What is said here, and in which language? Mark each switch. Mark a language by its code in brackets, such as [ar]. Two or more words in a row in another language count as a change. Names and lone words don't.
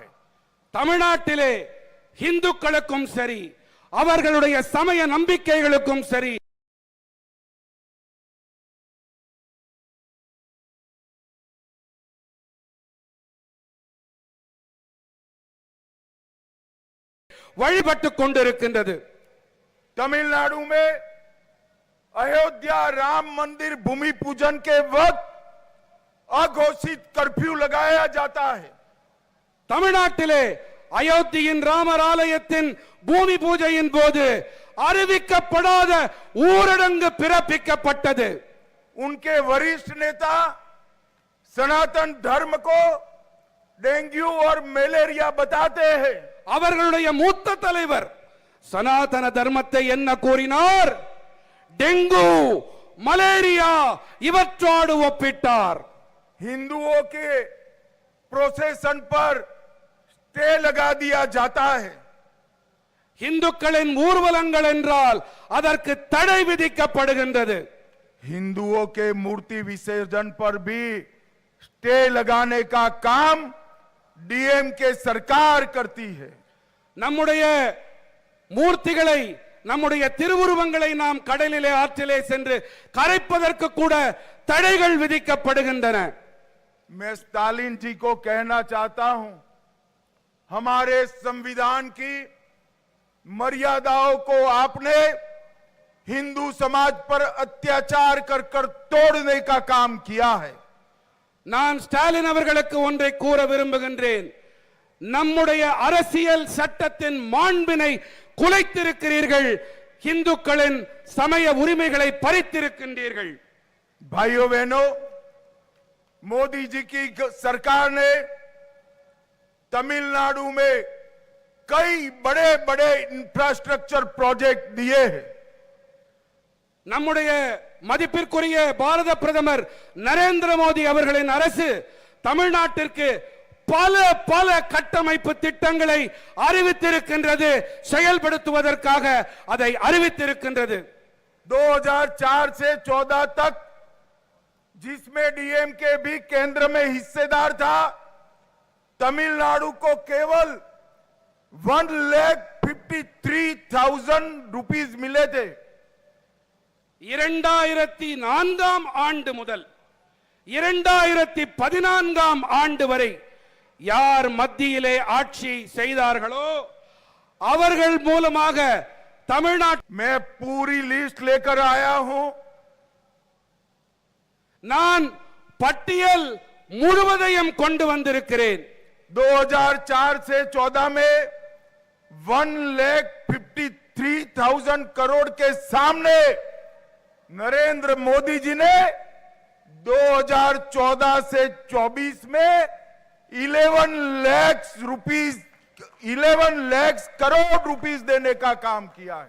[ta] தமிழ்நாட்டிலே இந்துக்களுக்கும் சரி அவர்களுடைய சமய நம்பிக்கைகளுக்கும் சரி வழிபட்டுக் கொண்டிருக்கின்றது। [hi] तमिलनाडु में अयोध्या राम मंदिर भूमि पूजन के वक्त अघोषित कर्फ्यू लगाया जाता है। [ta] தமிழ்நாட்டிலே அயோத்தியின் ராமர் ஆலயத்தின் பூமி பூஜையின் போது அறிவிக்கப்படாத ஊரடங்கு பிறப்பிக்கப்பட்டது। [hi] उनके वरिष्ठ नेता सनातन धर्म को डेंगू और मलेरिया बताते हैं। [ta] அவர்களுடைய மூத்த தலைவர் சனாதன தர்மத்தை என்ன கூறினார்? டெங்கு, மலேரியா இவற்றோடு ஒப்பிட்டார்। [hi] हिंदुओं के प्रोसेशन पर स्टे लगा दिया जाता है। [ta] இந்துக்களின் ஊர்வலங்கள் என்றால் அதற்கு தடை விதிக்கப்படுகின்றது। [hi] हिंदुओं के मूर्ति विसर्जन पर भी स्टे लगाने का काम डीएमके सरकार करती है। [ta] நம்முடைய மூர்த்திகளை, நம்முடைய திருவுருவங்களை நாம் கடலிலே ஆற்றிலே சென்று கரைப்பதற்கு கூட தடைகள் விதிக்கப்படுகின்றன। [hi] मैं स्टालिन जी को कहना चाहता हूं, हमारे संविधान की मर्यादाओं को आपने हिंदू समाज पर अत्याचार कर कर तोड़ने का काम किया है। [ta] நான் ஸ்டாலின் அவர்களுக்கு ஒன்றை கூற விரும்புகின்றேன்। நம்முடைய அரசியல் சட்டத்தின் மாண்பினை குலைத்திருக்கிறீர்கள், இந்துக்களின் சமய உரிமைகளை பறித்திருக்கின்றீர்கள். [hi] भाइयों बहनों, मोदी जी की सरकार ने तमिलनाडु में कई बड़े बड़े [en] infrastructure project [hi] दिए हैं. [ta] நம்முடைய மதிப்பிற்குரிய பாரத பிரதமர் நரேந்திர மோடி அவர்களின் அரசு தமிழ்நாட்டிற்கு பல பல கட்டமைப்பு திட்டங்களை அறிவித்திருக்கின்றது, செயல்படுத்துவதற்காக அதை அறிவித்திருக்கின்றது. [hi] 2004 से 14 तक जिसमें डीएमके भी केंद्र में हिस्सेदार था, तमिलनाडु को केवल 1,53,000 रुपीस मिले थे. [ta] 2004 ஆண்டு முதல் 2014 ஆண்டு வரை யார் மத்தியிலே ஆட்சி செய்தார்களோ அவர்கள் மூலமாக தமிழ்நாடு [hi] मैं पूरी लिस्ट लेकर आया हूं. [ta] நான் பட்டியல் முழுவதையும் கொண்டு வந்திருக்கிறேன். [hi] 2004 से 14 में 1,53,000 करोड़ के सामने नरेंद्र मोदी जी ने 2014 से 24 में 11 लाख करोड़ रुपीस देने का काम किया है.